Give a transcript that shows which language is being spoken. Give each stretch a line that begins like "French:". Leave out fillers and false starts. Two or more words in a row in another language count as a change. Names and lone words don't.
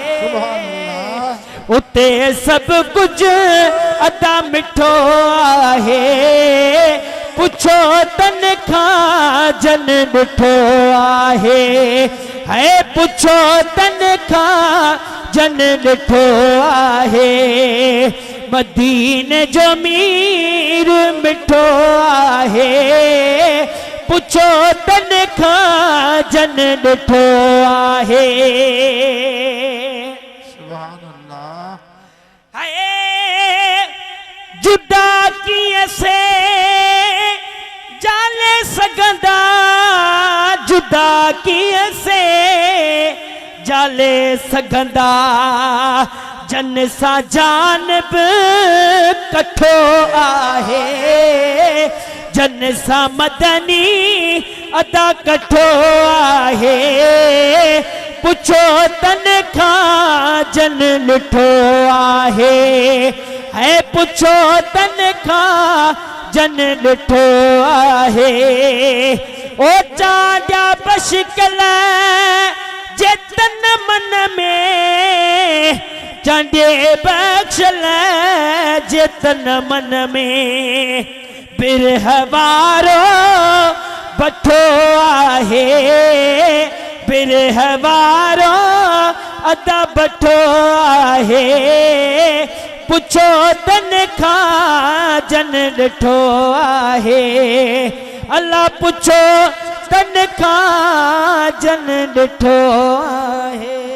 Sindhi: उते सब कुछ अदा मिठो आहे पुछो तन खां जन ॾिठो आहे है पुछो तन खां जन ॾिठो आहे मदीन जो मीर मिठो आहे पुछो तन खां जन ॾिठो आहे
Arabic: سبحان الله
Sindhi: है जुदा कीअं से जाले सघंदा जुदा कीअं से जाले सघंदा जन सां जान बि कठो आहे जन सां मदनी अदा कठो आहे पुछो तन खां जन ॾिठो आहे है पुछो तन खां जन ॾिठो आहे ओ चांडिया बशकल जे तन मन में चांडिए बख्शल जे तन मन में बिरह वारो बठो आहे बिरह वारो अदा बठो आहे पुछो तन खां जन ॾिठो आहे अल्लाह पुछो तन खां जन ॾिठो आहे